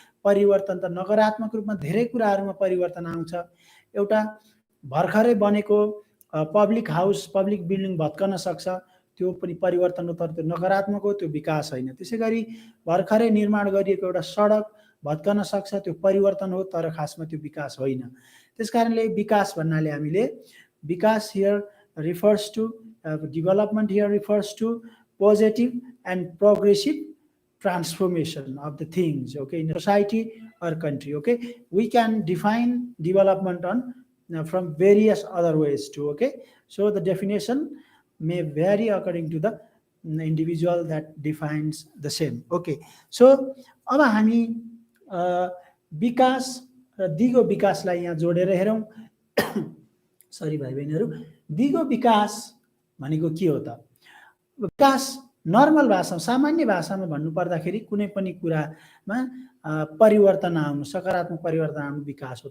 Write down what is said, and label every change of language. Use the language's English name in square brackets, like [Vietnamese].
[Nepali] परिवर्तन त नकारात्मक रूपमा धेरै कुराहरूमा परिवर्तन आउँछ। एउटा भर्खरै बनेको पब्लिक हाउस, पब्लिक बिल्डिङ भत्कन सक्छ, त्यो पनि परिवर्तन हो, तर त्यो नकारात्मक हो, त्यो विकास होइन। त्यसै गरी भर्खरै निर्माण गरिएको एउटा सडक भत्कन सक्छ, त्यो परिवर्तन हो, तर खासमा त्यो विकास होइन। त्यसकारणले विकास भन्नाले हामीले विकास here [English] refers to development here refers to positive and progressive transformation of the things, okay, in a society or country. Okay, we can define development on from various other ways too. Okay, so the definition may vary according to the individual that defines the same. Okay, so [Nepali] अब हामी विकास र दिगो विकासलाई यहाँ जोडेर हेरौँ। Sorry भाइ बहिनीहरू, दिगो विकास भनेको के हो त? विकास नर्मल भाषामा, सामान्य भाषामा भन्नु पर्दाखेरि कुनै पनि कुरामा परिवर्तन आउनु, सकारात्मक परिवर्तन आउनु विकास हो।